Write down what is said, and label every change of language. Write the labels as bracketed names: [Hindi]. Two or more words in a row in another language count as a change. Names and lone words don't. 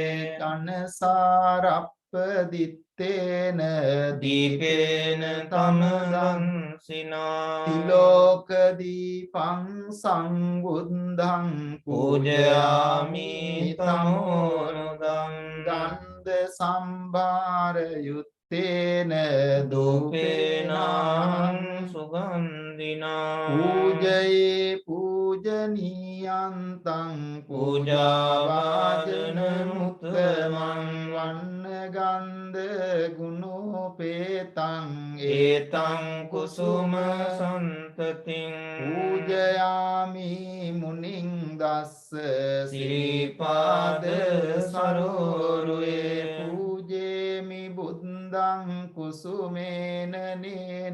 [Pali] kanasārappaditena dīpena tamadansinā tilokadīpaṃ sambuddhaṃ pūjayāmi tamonudam ganda sambhāra yuttena dupena sugandhi වන්දිනා පූජයේ පූජනීයන්තං පූජාවාදන මුත්තමං වන්න ගන්ධ ගුණෝපේතං ඒතං කුසුම සන්තතින් පූජයාමි මුනිං දස්ස සිරිපාද සරෝරුවේ පූජේමි බුද්ධං කුසුමේන නේන